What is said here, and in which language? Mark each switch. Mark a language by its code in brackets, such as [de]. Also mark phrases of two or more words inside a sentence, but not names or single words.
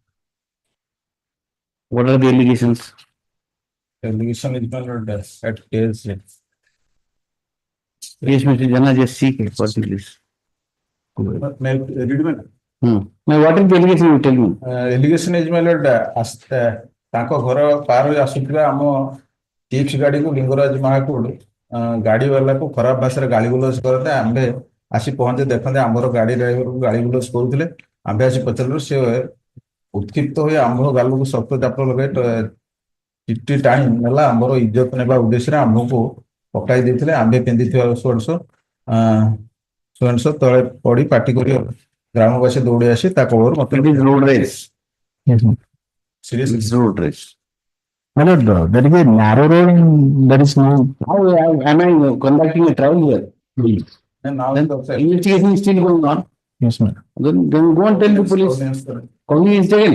[en] What are the allegations? Allegation is at case. Yes, Mr. Jana, just seek it. What is this? What is the allegation you tell me? Allegation is my lord. [or] ତାଙ୍କ ଘର ପାର ଆସୁଥିବା ଆମ ଟିପ୍ସ ଗାଡିକୁ ଲିଙ୍ଗରାଜ ମହାକୁଡ ଗାଡି ବାଲାକୁ ଖରାପ ଭାଷାରେ ଗାଳି ଗୁଲଜ କରନ୍ତେ ଆମ୍ଭେ ଆସି ପହଞ୍ଚେ ଦେଖନ୍ତେ ଆମର ଗାଡି ଡ୍ରାଇଭରକୁ ଗାଳି ଗୁଲଜ କରୁଥିଲେ ଆମ୍ଭେ ଆସି ପଚାରିଲୁ ସେ ଉତ୍କ୍ଷିପ୍ତ ହୋଇ ଆମ୍ଭ ଗାଲକୁ ଶକ୍ତ ଚାପ ଲଗାଇ ଚିଠି ଟାଣି ନେଲା ଆମର ଇଜ୍ଜତ ନେବା ଉଦ୍ଦେଶ୍ୟରେ ଆମ୍ଭକୁ ପକାଇ ଦେଇଥିଲେ ଆମ୍ଭେ ପିନ୍ଧିଥିବା ସୁଏଣ୍ଟସ ତଳେ ପଡି ପାଟି କରି ଗ୍ରାମବାସୀ ଦୌଡ଼ି ଆସି ତା କବଳରୁ ମତେ [en] road race. ସିରିୟସଲି It's road race. My lord, there is a narrow road and there is no. How am I conducting a trial here? and now Then investigation is still going on. Yes, ma'am. Then go and tell the police. Cognizance taken.